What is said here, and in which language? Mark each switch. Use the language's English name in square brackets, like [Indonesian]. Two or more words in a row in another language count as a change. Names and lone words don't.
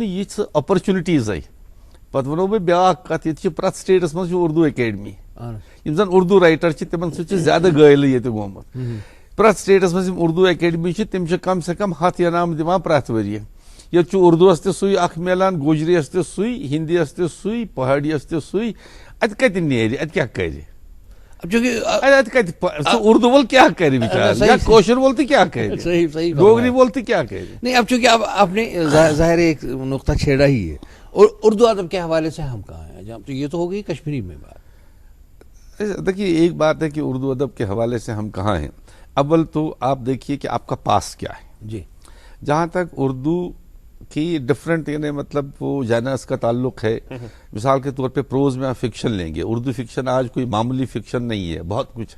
[Kashmiri] یِژھ اپرچُنٹیٖزے پتہٕ ونو بہٕ بیٛاکھ کتھ ییٚتہِ چھِ پرٛٮ۪تھ سٹیٹس منٛز چھِ اردوٗ اکیڈمی یِم زن اردوٗ رایٹر چھِ تِمن سۭتۍ چھُ زیادٕ گٲلہٕ ییٚتہِ گوٚمُت پرٛٮ۪تھ سٹیٹس منٛز یِم اردوٗ اکیڈمی چھِ تِم چھِ کم سے کم 100 انعام دِوان پرٛٮ۪تھ ؤرۍ ییٚتہِ چھُ اردوٗوس تہِ سُے اکھ میلان گوجریَس تہِ سُے ہِندیَس تہِ سُے پہاڑیَس تہِ سُے اَتہِ کتہِ نیرِ اَتہِ کیٛاہ کرِ اَتہِ کتہِ سُہ اردوٗ وول کیٛاہ کرِ بِچارٕ یا کٲشُر وول تہِ کیٛاہ کرِ ڈوگری وول تہِ کیٛاہ کرِ [Urdu] نہیں اب چونکہ اب آپ نے ظاہر ایک نقطہ چھیڑا ہی ہے اور اردو ادب کے حوالے سے ہم کہاں ہیں جہاں تو یہ تو ہو گئی کشمیری میں بات دیکھیے ایک بات ہے کہ اردو ادب کے حوالے سے ہم کہاں ہیں. اول تو آپ دیکھیے کہ آپ کا پاس کیا ہے. جی جہاں تک اردو کی ڈفرینٹ یعنی مطلب وہ جانرز کا تعلق ہے، مثال کے طور پہ پروز میں آپ فکشن لیں گے، اردو فکشن آج کوئی معمولی فکشن نہیں ہے، بہت کچھ ہے.